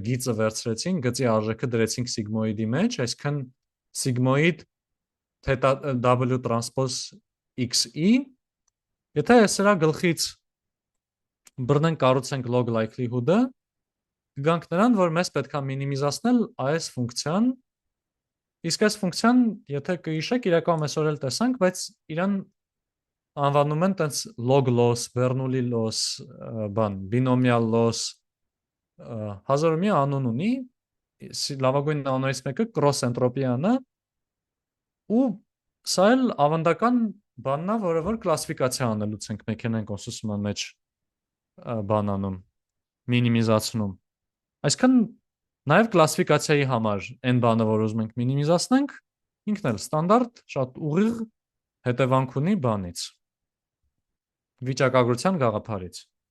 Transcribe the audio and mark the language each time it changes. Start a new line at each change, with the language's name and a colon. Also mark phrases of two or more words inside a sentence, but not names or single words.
Armenian: գիծը վերցրեցինք, գծի արժեքը դրեցինք սիգմոիդի մեջ, այսինքն սիգմոիդ թետա w տրանսպոզ xi, եթե սրա գլխից բռնենք կառուցենք
English: log likelihood-
Armenian: ը, կգանք նրան, որ մեզ պետք է մինիմիզացնել այս ֆունկցիան, իսկ այս ֆունկցիան, եթե կհիշեք, իրականում այսօր էլ տեսանք, բայց իրան անվանում են տենց
English: log loss, Bernoulli loss, binomial loss,
Armenian: հազարը մի անուն ունի, լավագույն անուններից մեկը
English: cross entropy-
Armenian: ն է, ու սա էլ ավանդական բանն է, որը որ կլասիֆիկացիա անելուց ենք մեքենայական ուսուցման մեջ բանանում, մինիմիզացնում։ Այսինքն նաև կլասիֆիկացիայի համար այն բանը, որ ուզում ենք մինիմիզացնենք, ինքն էլ ստանդարտ, շատ ուղիղ հետևանք ունի բանից, վիճակագրության գաղափարից։